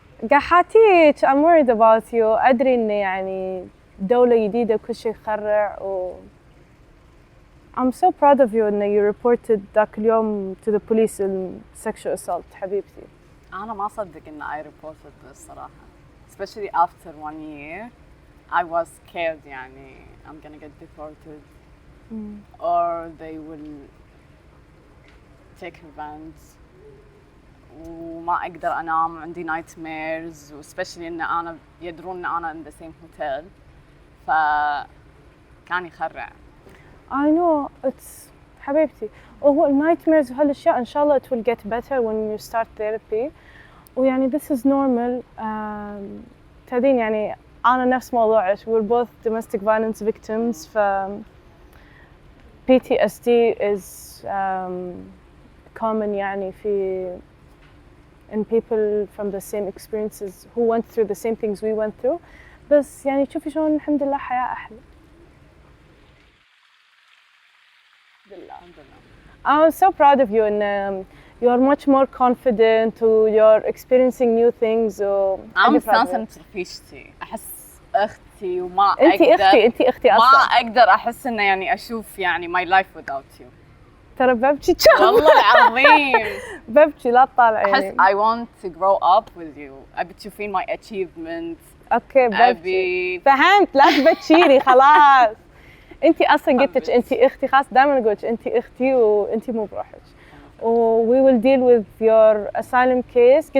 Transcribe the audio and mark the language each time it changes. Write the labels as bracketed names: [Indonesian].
[Arabic] قحاتيك [English] I'm worried about you. [Arabic] أدري إن يعني دولة جديدة كل شيء يخرع و [English] I'm so proud of you إن you reported [Arabic] ذاك اليوم [English] to the police in sexual assault [Arabic] حبيبتي. أنا ما أصدق إن [English] I reported this [Arabic] صراحة. [English] Especially after 1 year, I was scared يعني I'm gonna get deported or they will take revenge. [Arabic] وما أقدر أنام عندي [English] nightmares especially [Arabic] إن أنا يدرون إن أنا [English] in the same hotel [Arabic] فكان يخرع. [English] I know it's [Arabic] حبيبتي وهو النايتميرز وهالأشياء إن شاء الله [English] it will get better when you start therapy ويعني this is normal. [Arabic] تدين يعني أنا نفس موضوعك [English] we're both domestic violence victims ف PTSD is common يعني في and people from the same experiences who went through the same things we went through [Arabic] بس يعني تشوفي شلون الحمد لله حياة أحلى. الحمد لله. [English] I'm so proud of you and you're much more confident you're experiencing new things [Arabic] أنا مستانسة إنك رفيقتي أحس أختي وما أنتي أختي ما أصلاً أقدر أحس إنه يعني أشوف يعني my life without you. ترى ببكي والله العظيم ببكي لا تطالعيني. [English] أحس I want to grow up with you. [Arabic] أبي تشوفين [English] my achievements. [Arabic] أوكي ببكي فهمت لا تبكيري خلاص. أنتي أصلاً قلت لك أنتي أختي خلاص دائماً أقول لك أنتي أختي وأنتي مو بروحك. [English] we will deal with your asylum case.